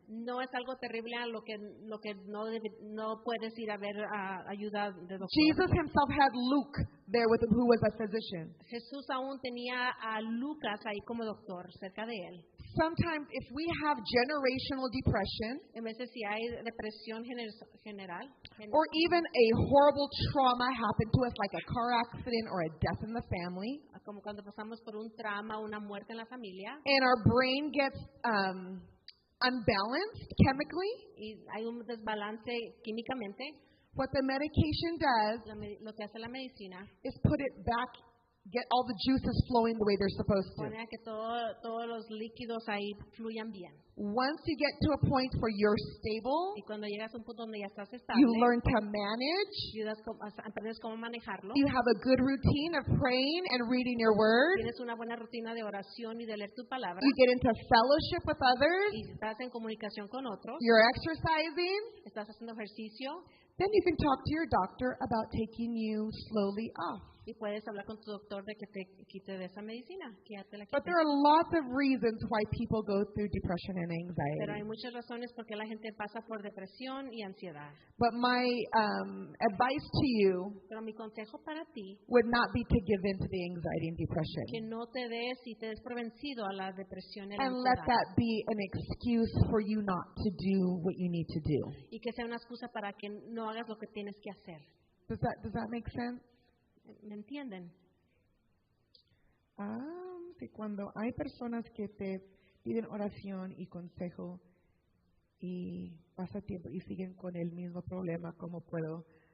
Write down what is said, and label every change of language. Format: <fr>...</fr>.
<es>No es algo terrible a lo que no puedes ir a ver ayuda de doctor.</es> <en>Jesus himself had Luke there with him, who was a physician.</en> <es>Jesús aún tenía a Lucas ahí como doctor cerca de él.</es> <en>Sometimes if we have generational depression</en> <es>En veces si hay depresión general,</es> <en>or even a horrible trauma happened to us like a car accident or a death in the family,</en> <es>como cuando pasamos por un trauma, una muerte en la familia,</es> <en>and our brain gets unbalanced chemically,</en> <es>y hay un desbalance químicamente,</es> <en>what the medication does</en> <es>lo que hace la medicina</es> <en>is put it back, get all the juices flowing the way they're supposed to.</en> <es>pone a que todos los líquidos ahí fluyan bien.</es> <en>Once you get to a point where you're stable,</en> <es>Y cuando llegas a un punto donde ya estás</es> <en>you</en> <es>estable,</es> <en>learn to manage,</en> <es>aprendes cómo manejarlo,</es> <en>you have a good routine of praying and reading your word,</en> <es>tienes una buena rutina de oración y de leer tu palabra,</es> <en>you get into fellowship with others,</en> <es>y estás en comunicación con otros,</es> <en>you're exercising,</en> <es>estás haciendo ejercicio,</es> <en>then you can talk to your doctor about taking you slowly off.</en> <es>y puedes hablar con tu doctor de que te quite de esa medicina, que ya te la</es> <en>But there are lots of reasons why people go through depression and</en> <es>Pero hay</es> <en>anxiety.</en> <es>muchas razones por qué la gente pasa por depresión y ansiedad.</es> <en>But my advice to you</en> <es>Pero mi consejo para ti,</es> <en>would not be to give in to the anxiety and</en> <es>que</es> <en>depression</en> <es>no te des y te des por vencido a la depresión y la</es> <en>and let</en> <es>ansiedad.</es> <en>that be an excuse for you not to do what you need to do.</en> <es>Y que sea una excusa para que no hagas lo que tienes que hacer.</es> <en>Does that make sense?</en> <es>¿Me entienden? Sí, cuando hay personas que te piden oración y consejo y pasa tiempo y siguen con el mismo problema, ¿cómo puedo</es>